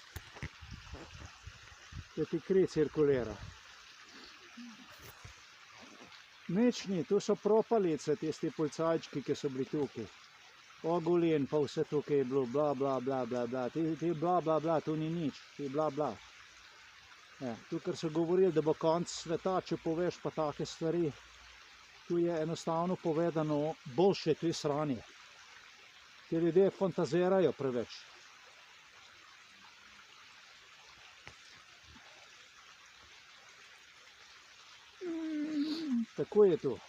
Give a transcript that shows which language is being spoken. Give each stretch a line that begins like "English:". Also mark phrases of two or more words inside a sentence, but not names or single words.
Slovenian: da ti kri cirkulira. Nič ni, tu so propalice, tisti policajčki, ki so bili tukaj. Oguljen, pa vse tukaj je bilo, bla, bla, bla, bla, bla. Ti bla, bla, bla, tu ni nič, ti bla, bla. Ja, tu, ker so govorili, da bo konec sveta, če poveš pa take stvari, tu je enostavno povedano boljše, tu je sranje. Ti ljudje fantazirajo preveč. Tako je to.